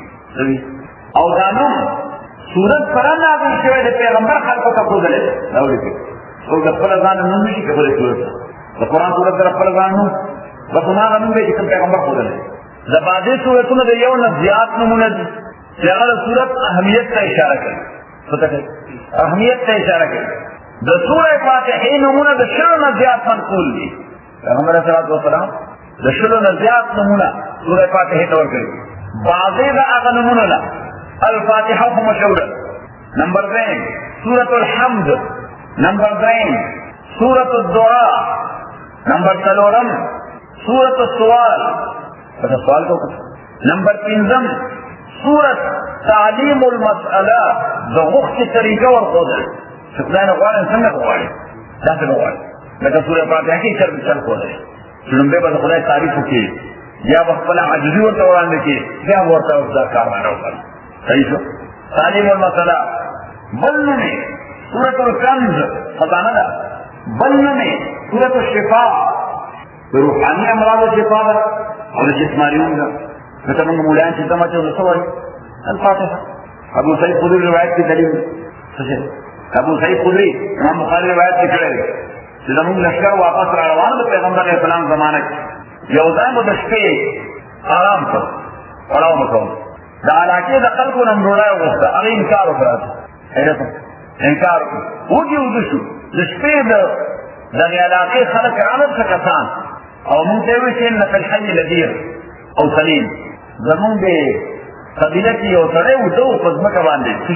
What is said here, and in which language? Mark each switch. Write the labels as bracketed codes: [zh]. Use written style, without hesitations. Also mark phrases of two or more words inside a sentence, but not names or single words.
[ps] او دا نوم صورت سره نازل شوی د پیغمبر خلکو ته ښودلی دا ولیکئ څوک د خپله ځان نوم نه شي کولی صورت د قرآن صورت سره خپله ځان نوم بس هماغه نوم دی چې کوم پیغمبر ښودلی د بعضې صورتونه د یو نه زیات نومونه دي چې هغه د صورت اهمیت ته اشاره کوي اهمیت ته اشاره کوي د سوره فاتحې نومونه د شلو نه زیات منقول دي پیغمبر [ar] صلی الله علیه وسلم [ps] د شلو نه زیات نومونه سوره فاتحې ته ورکړي بعضې د هغه نومونه نه الفاتحه خو مشهوره نمبر 2 سورة الحمد نمبر 3 سورة الدعاء نمبر 4 سورة السوال سوال کو نمبر 5 سورة تعلیم المسألة د غوښتې طریقه ورښودل چې خدای نه غواړي څنګه غواړي داسې به غواړي لکه سوره فاتحه کې چل ښودلی چې لومبۍ به د خدای تعریف وکړي بیا به خپله عاجزي ورته وړاندې کړي بیا به ورته دا کارونه وکړي صحیح شو تعلیم المسألة بل نوم یې سورة الکنز خزانه ده بل نوم یې سورة الشفاء د روحاني امراضو شفا ده او د جسماني هم ده لکه موږ مولایان چې دمه چې څه وایي الفاتحه ابو سعید خدری روایت کی دلیل ابو سعید خدری امام بخاری روایت کی کړی چې زموږ لښکر واپس را روان د پیغمبر علیه السلام زمانه کې یو ځای مو د شپې آرام کړ پړاو مو کوم د علاقې د خلکو نه مروړی وغوښته هغې انکار وکړه انکار وږي وږه شو د شپې د دغې علاقې خلک راغلل څه کسان او مونږ ته یې وویل چې [ar] ان فی الحي لدیر [ps] او سلیم زمونږ د قبیله کې یو سړی و ده په ځمکه باندې څه